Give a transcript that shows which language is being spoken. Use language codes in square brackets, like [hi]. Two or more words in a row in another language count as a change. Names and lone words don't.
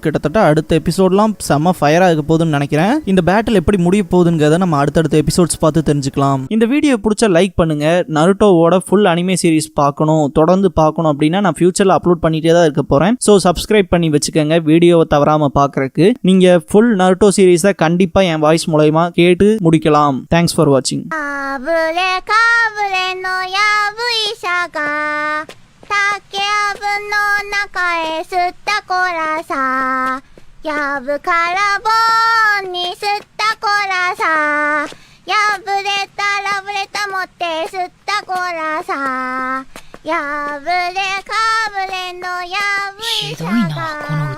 [ta] கிட்டத்தட்ட அடுத்த எபிசோட்லாம் செம ஃபயரா இருக்க போகுதுன்னு நினைக்கிறேன். இந்த பேட்டில் எப்படி முடிய போகுதுங்கிறத நம்ம அடுத்தடுத்த எபிசோட்ஸ் பார்த்து தெரிஞ்சுக்கலாம். இந்த வீடியோ பிடிச்ச லைக் பண்ணுங்க. நருட்டோவோட [en] full anime series [ta] பார்க்கணும், தொடர்ந்து பார்க்கணும் அப்படின்னா நான் ஃபியூச்சர்ல அப்லோட் பண்ணிட்டே தான் இருக்க போறேன். [en] so subscribe [ta] பண்ணி வச்சுக்கோங்க வீடியோவை தவறாம பார்க்கறதுக்கு. நீங்க [en] full Naruto series [ta] கண்டிப்பா என் வாய்ஸ் மூலமா கேட்டு முடிக்கலாம். [en] Thanks for watching. [ja] やぶからぼんに吸ったこらさやぶれたらぶれた持って吸ったこらさやぶれかぶれのやぶいさが